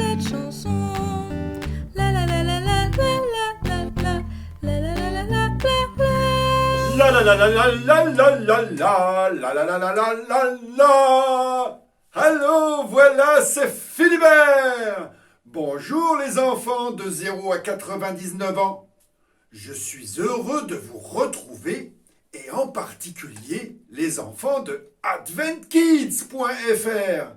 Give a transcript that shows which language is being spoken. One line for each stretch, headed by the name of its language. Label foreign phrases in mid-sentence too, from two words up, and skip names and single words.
French: chanson. La la la la la la la la la la la la la la. La la la la la la la la la la la la la la la la. Allô, voilà, c'est Philibert. Bonjour les enfants de 0 à 99 ans. Je suis heureux de vous retrouver et en particulier les enfants de adventkids.fr.